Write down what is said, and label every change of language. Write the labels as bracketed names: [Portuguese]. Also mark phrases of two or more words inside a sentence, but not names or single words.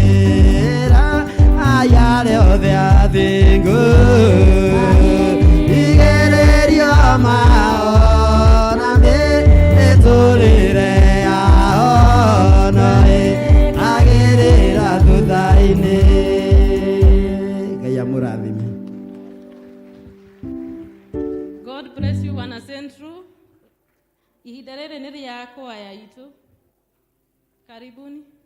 [Kikuyu] raya rĩothe athingu igĩrĩrio mao na mĩtũrĩre yao no ĩkagĩrĩra thutha-inĩ. Ngai amũrathime. [English] God bless you wana Central. [Kikuyu] Ihinda rĩrĩ nĩ rĩa kwaya itũ. [Swahili] Karibuni.